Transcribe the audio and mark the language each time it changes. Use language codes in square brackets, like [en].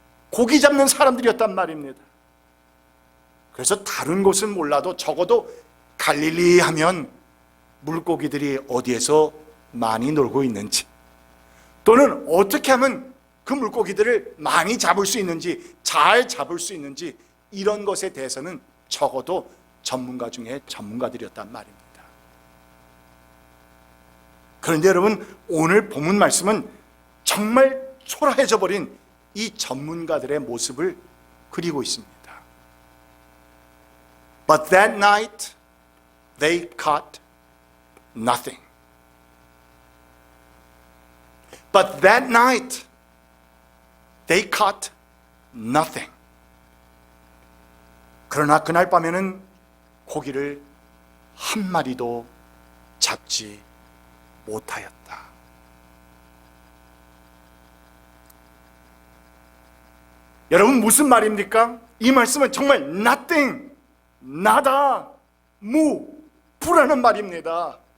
[ko] 고기 잡는 사람들이었단 말입니다. 그래서 다른 곳은 몰라도 적어도 갈릴리 하면 물고기들이 어디에서 많이 놀고 있는지, 또는 어떻게 하면 그 물고기들을 많이 잡을 수 있는지, 잘 잡을 수 있는지, 이런 것에 대해서는 적어도 전문가 중에 전문가들이었단 말입니다. 그런데 여러분, 오늘 본문 말씀은 정말 초라해져 버린 이 전문가들의 모습을 그리고 있습니다. [en] But that night they caught nothing. But that night they caught nothing. [ko] 그러나 그날 밤에는 고기를 한 마리도 잡지 못하였다. 여러분, 무슨 말입니까? 이 말씀은 정말 nothing, 나다, 무라는 말입니다.